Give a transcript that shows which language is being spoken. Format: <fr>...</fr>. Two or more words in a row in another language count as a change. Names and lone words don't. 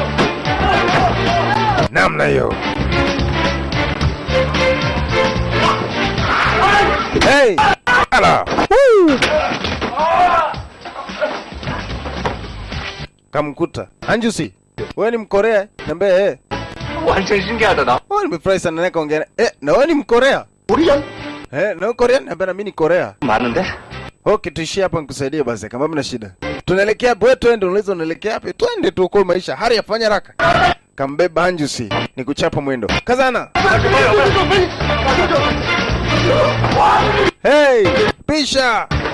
<sw>Namna hiyo. Hey! Ala! Woo! Kamkuta. Hanjusi. Wewe ni Mkorea? Niambie</sw> <ko>완전 신기하다 나.</ko> <sw>nimefurahi sana naye kaongea. Na wewe ni Mkorea? Korean? Na Korea? Niambia mimi ni Korea.</sw> <ko>많은데?</ko> <sw>Okay, tuishie hapa nikusaidie basi kama mna shida. Tunaelekea wewe twende, unaweza unaelekea wapi? Twende tuokoe maisha. Hali yafanya haraka. Kambeba Hanjusi, nikuchapa mwendo. Kazana. Hey, pisha.</sw>